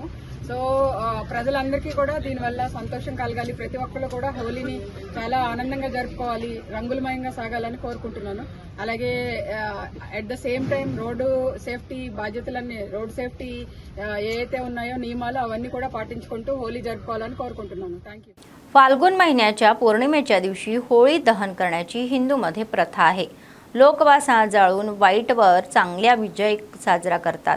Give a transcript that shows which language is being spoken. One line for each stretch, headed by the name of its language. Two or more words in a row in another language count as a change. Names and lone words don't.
Telugu: సో ప్రజలందరికీ కూడా దీనివల్ల సంతోషం కలగాలి, ప్రతి ఒక్కరు కూడా హోలీని చాలా ఆనందంగా జరుపుకోవాలి, రంగులమయంగా సాగాలని కోరుకుంటున్నాను. అలాగే
English: at the same time road safety
Telugu: బాధ్యతలన్నీ,
English: road safety
Telugu: ఏవైతే ఉన్నాయో నియమాలు అవన్నీ కూడా पाठिंచుకుంటూ होली जरुపుకోవాలని కోరుకుంటున్నాను.
English: thank you.
Marathi: फाल्गुन महिन्याच्या पौर्णिमेच्या दिवशी होळी दहन करण्याची हिंदूमध्ये प्रथा आहे. लोक वासा जाळून वाईटवर चांगल्या विजय साजरा करतात.